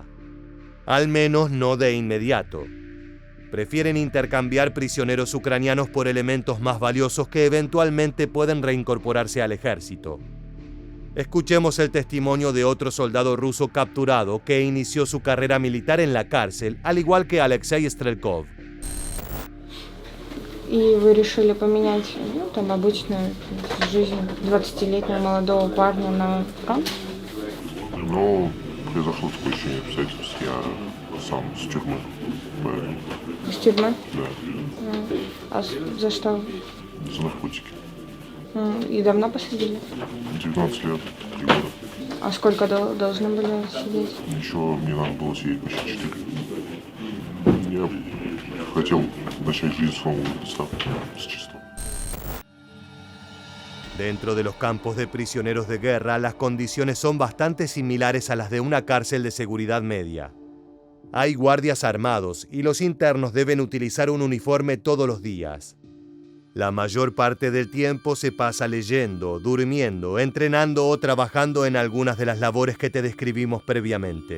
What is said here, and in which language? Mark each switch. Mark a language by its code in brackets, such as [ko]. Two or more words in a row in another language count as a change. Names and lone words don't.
[es] Al menos no de inmediato. Prefieren intercambiar prisioneros ucranianos por elementos más valiosos que eventualmente pueden reincorporarse al ejército. Escuchemos el testimonio de otro soldado ruso capturado que inició su carrera militar en la cárcel, al igual que Alexei Strelkov. [ru] И вы решили поменять, там, обычную жизнь 20-летнего молодого парня на фронт? Но произошло такое ощущение обстоятельств, я сам с тюрьмы. Поэтому. Из тюрьмы? Да. А за что? За наркотики. И давно посадили? 19 лет, 3 года. А сколько должны были сидеть? Еще мне надо было сидеть почти 4. Я хотел начать жизнь с нового лица, с чистого. [es] Dentro de los campos de prisioneros de guerra, las condiciones son bastante similares a las de una cárcel de seguridad media. Hay guardias armados y los internos deben utilizar un uniforme todos los días. La mayor parte del tiempo se pasa leyendo, durmiendo, entrenando o trabajando en algunas de las labores que te describimos previamente.